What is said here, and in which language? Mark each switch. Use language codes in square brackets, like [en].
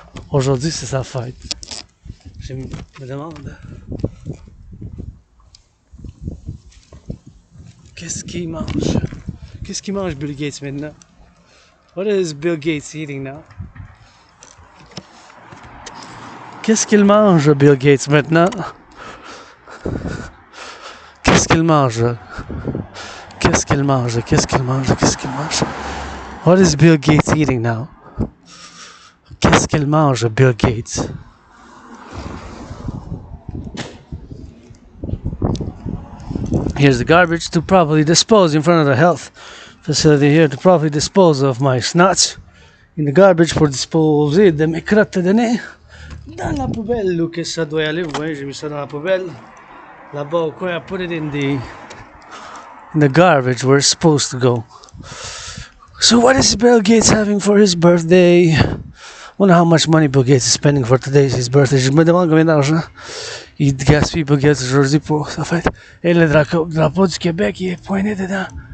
[fr] Aujourd'hui, c'est sa fête. Je me demande. Qu'est-ce qu'il mange? Qu'est-ce qu'il mange Bill Gates maintenant? [en] What is Bill Gates eating now? [fr] Qu'est-ce qu'il mange, Bill Gates, maintenant? Qu'est-ce qu'il mange? Qu'est-ce qu'il mange? Qu'est-ce qu'il mange? Qu'est-ce qu'il mange? [en] What is Bill Gates eating now? [fr] Qu'est-ce qu'il mange, Bill Gates? [en] Here's the garbage to properly dispose in front of the health facility here to properly dispose of my snots in the garbage [fr] pour disposer de mes crottes de nez dans la poubelle où que ça doit aller. Vous voyez, j'ai mis ça dans la poubelle. Là-bas au coin, [en] I put it in the garbage where it's supposed to go. So what is Bill Gates having for his birthday? Wonder how much money Bill Gates is spending for his birthday. [fr] Je me demande combien d'argent il gaspille Bill Gates aujourd'hui pour sa fête. Et le drapeau du Québec, il est pointé dedans.